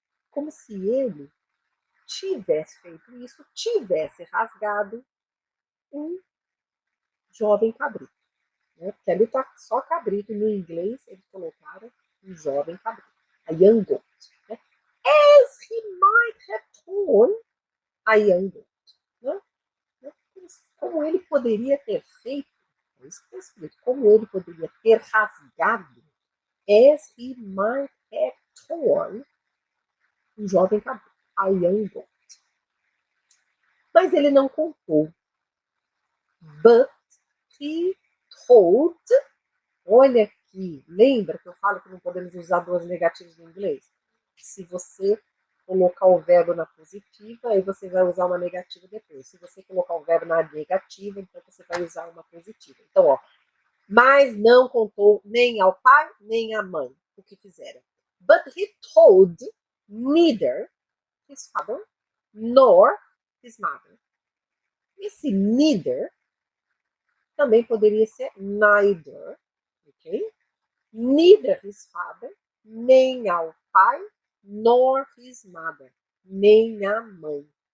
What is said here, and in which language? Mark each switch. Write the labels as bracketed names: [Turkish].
[Portuguese] Como se ele tivesse feito isso, tivesse rasgado um jovem cabrito. Né? Porque ali está só cabrito, no inglês eles colocaram um jovem cabrito. [English] A young goat. Né? As he might have torn a young goat. [Portuguese] Né? Como ele poderia ter feito, é isso que está escrito, como ele poderia ter rasgado, [English] as he might have torn, [Portuguese] um jovem cabrito, [English] a young goat. [Portuguese] Mas ele não contou. [English] But he told, [Portuguese] olha aqui, lembra que eu falo que não podemos usar duas negativas no inglês? Se você colocar o verbo na positiva, aí você vai usar uma negativa depois. Se você colocar o verbo na negativa, então você vai usar uma positiva. Então, ó, mas não contou nem ao pai, nem à mãe o que fizeram. [English] But he told neither his father nor his mother. [Portuguese] Esse neither também poderia ser neither, ok? [English] Neither his father, [Portuguese] nem ao pai, [English] nor his mother, [Portuguese] nem a mãe.